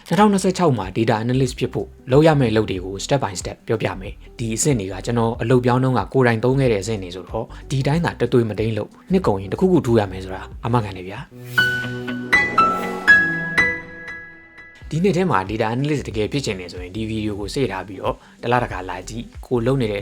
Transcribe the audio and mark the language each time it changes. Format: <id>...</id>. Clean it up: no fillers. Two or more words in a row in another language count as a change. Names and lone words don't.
<my>2026မှာ</my> <en>data analyst</en> <my>ဖြစ်ဖို့လုပ်ရမယ့်အလုပ်တွေကို</my> <en>step by step</en> <my>ပြောပြမယ်ဒီအဆင့်တွေကကျွန်တော်အလုပ်ပြောင်းတော့ကကိုယ်တိုင်သုံးခဲ့တဲ့အဆင့်တွေဆိုတော့ဒီတိုင်းသာတသွေးမတိန်လို့နှစ်ကုန်ရင်တစ်ခုခုထူရမယ်ဆိုတာအမှန်ကန်တယ်ဗျာဒီနေ့ထဲမှာ</my> <en>data analyst</en> <my>တကယ်ဖြစ်ချင်နေဆိုရင်ဒီဗီဒီယိုကိုစေ့ထားပြီးတော့တလားတခါလာကြည့်ကိုလုပ်နေ</my>